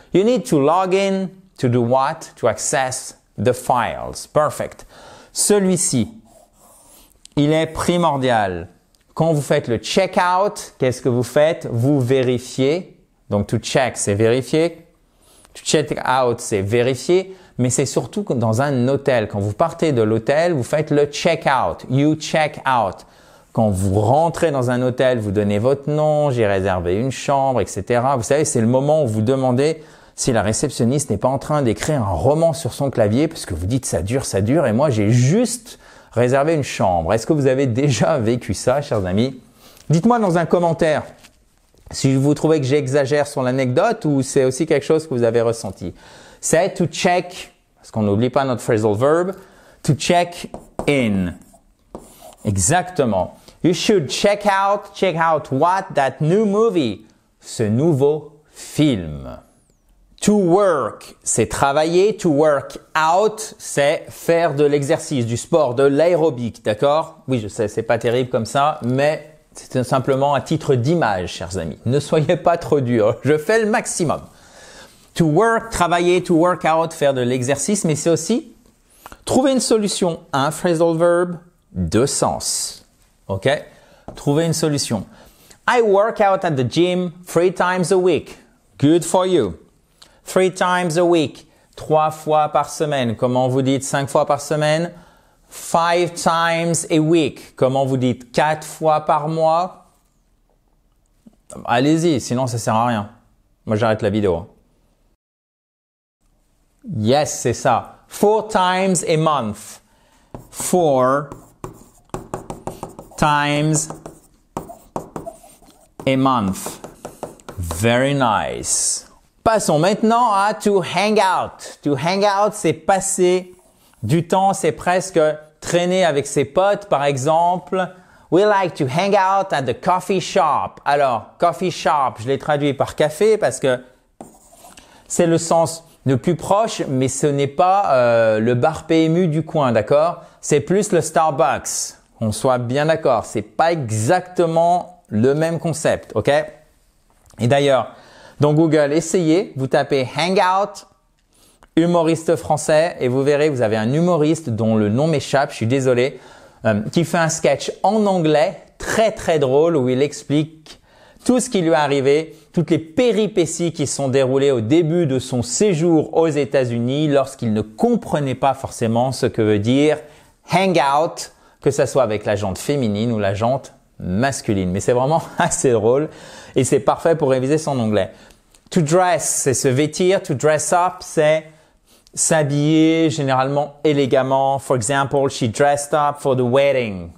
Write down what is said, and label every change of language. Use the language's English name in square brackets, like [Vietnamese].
[English] You need to log in to do what? To access the files. Perfect. [French] Celui-ci, il est primordial. Quand vous faites le check-out, qu'est-ce que vous faites? Vous vérifiez. Donc, to check, c'est vérifier. To check out, c'est vérifier. Mais c'est surtout dans un hôtel. Quand vous partez de l'hôtel, vous faites le check-out. [English] You check out. [French] Quand vous rentrez dans un hôtel, vous donnez votre nom, j'ai réservé une chambre, etc. Vous savez, c'est le moment où vous demandez si la réceptionniste n'est pas en train d'écrire un roman sur son clavier, parce que vous dites ça dure, et moi j'ai juste réservé une chambre. Est-ce que vous avez déjà vécu ça, chers amis? Dites-moi dans un commentaire si vous trouvez que j'exagère sur l'anecdote ou c'est aussi quelque chose que vous avez ressenti. C'est to check, parce qu'on n'oublie pas notre phrasal verb, to check in. Exactement. [English] You should check out what? That new movie. [French] Ce nouveau film. To work, c'est travailler. To work out, c'est faire de l'exercice, du sport, de l'aérobic, d'accord? Oui, je sais, c'est pas terrible comme ça, mais c'est simplement un titre d'image, chers amis. Ne soyez pas trop durs. Je fais le maximum. To work, travailler, to work out, faire de l'exercice, mais c'est aussi trouver une solution. Un phrasal verb, deux sens. OK? Trouver une solution. [English] I work out at the gym 3 times a week. Good for you. 3 times a week. [French] 3 fois par semaine. Comment vous dites 5 fois par semaine? [English] 5 times a week. [French] Comment vous dites 4 fois par mois? Allez-y, sinon ça sert à rien. Moi, j'arrête la vidéo. [English] Yes, [French] c'est ça. [English] 4 times a month. 4 times a month. Very nice. [French] Passons maintenant à [English] to hang out. [French] To hang out, c'est passer du temps, c'est presque traîner avec ses potes, par exemple. [English] We like to hang out at the coffee shop. [French] Alors, coffee shop, je l'ai traduit par café parce que c'est le sens le plus proche, mais ce n'est pas le bar PMU du coin, d'accord? C'est plus le Starbucks. On soit bien d'accord, c'est pas exactement le même concept, ok? Et d'ailleurs, dans Google, essayez, vous tapez Hangout, humoriste français, et vous verrez, vous avez un humoriste dont le nom m'échappe, je suis désolé, qui fait un sketch en anglais très très drôle où il explique tout ce qui lui est arrivé, toutes les péripéties qui se sont déroulées au début de son séjour aux États-Unis lorsqu'il ne comprenait pas forcément ce que veut dire hangout, que ce soit avec la jante féminine ou la jante masculine. Mais c'est vraiment assez drôle et c'est parfait pour réviser son anglais. To dress, c'est se vêtir. To dress up, c'est s'habiller généralement élégamment. [English] For example, she dressed up for the wedding.